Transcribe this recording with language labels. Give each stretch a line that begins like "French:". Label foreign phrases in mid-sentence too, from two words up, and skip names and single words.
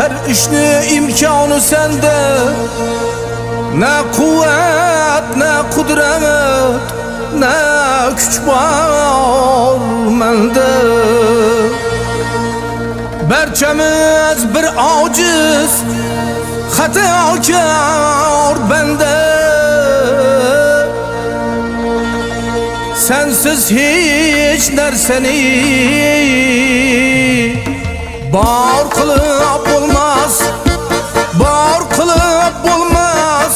Turkish: ishni imkoni sende, ne kuvvet, ne kudret, ne güç var mende.
Uyghur: Barchamiz bir ojiz, xatokor bende. Sensiz hiç narsani bar qilib bo'lmas, bar qilib bo'lmas.